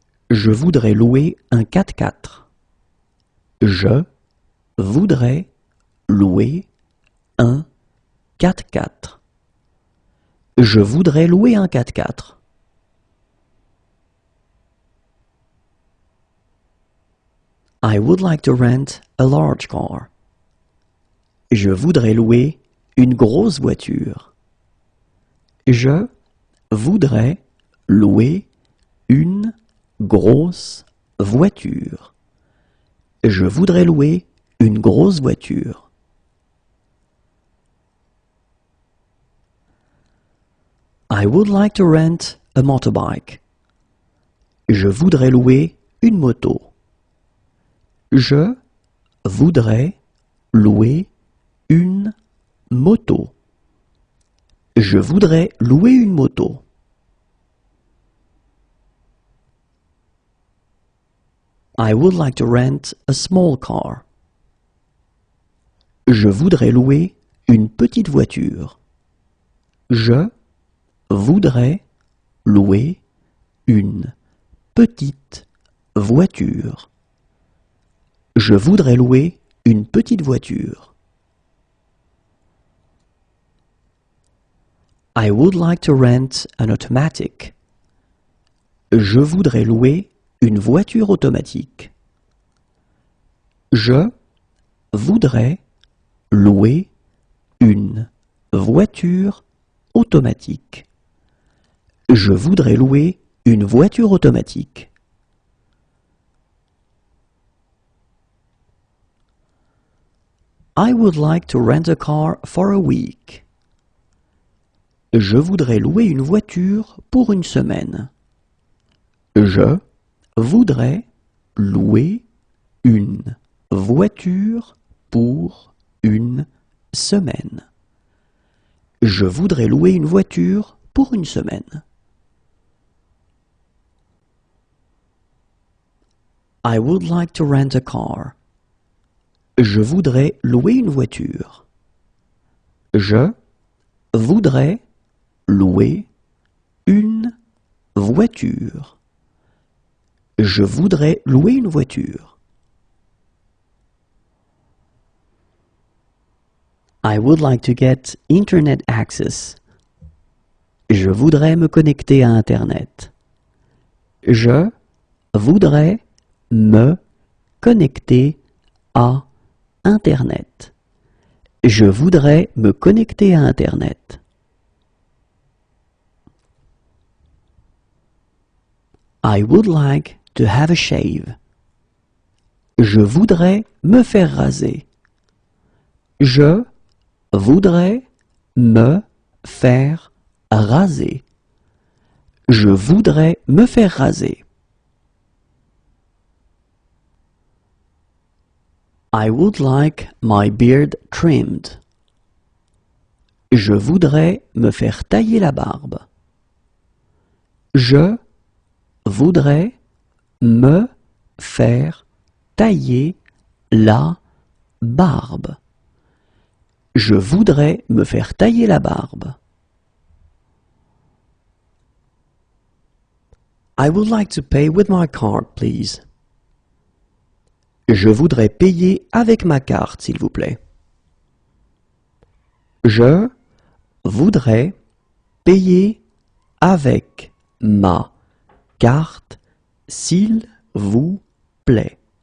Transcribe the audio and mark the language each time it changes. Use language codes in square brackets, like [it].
[fr] Je voudrais louer un 4x4. Je voudrais louer un 4x4. Je voudrais louer un 4x4. [en] I would like to rent a large car. [fr] Je voudrais louer une grosse voiture. Je voudrais louer une grosse voiture. Je voudrais louer une grosse voiture. [en] I would like to rent a motorbike. [fr] Je voudrais louer une moto. Je voudrais louer une moto. Je voudrais louer une moto. [en] I would like to rent a small car. [fr] Je voudrais louer une petite voiture. Je voudrais louer une petite voiture. Je voudrais louer une petite voiture. [en] I would like to rent an automatic. [fr] Je voudrais louer une voiture automatique. Je voudrais louer une voiture automatique. Je voudrais louer une voiture automatique. [en] I would like to rent a car for a week. [fr] Je voudrais louer une voiture pour une semaine. Je voudrais louer une voiture pour une semaine. Je voudrais louer une voiture pour une semaine. [en] I would like to rent a car. [fr] Je voudrais louer une voiture. Je voudrais louer une voiture. Je voudrais louer une voiture. [en] I would like to get internet access. [fr] Je voudrais me connecter à Internet. Je voudrais me connecter à Internet. Je voudrais me connecter à Internet. [en] I would like to have a shave. [fr] Je voudrais me faire raser. Je voudrais me faire raser. Je voudrais me faire raser. [en] I would like my beard trimmed. [fr] Je voudrais me faire tailler la barbe. Je voudrais me faire tailler la barbe. Je voudrais me faire tailler la barbe. [en] I would like to pay with my card, please. [fr] Je voudrais payer avec ma carte, s'il vous plaît. Je voudrais payer avec ma carte, s'il vous plaît.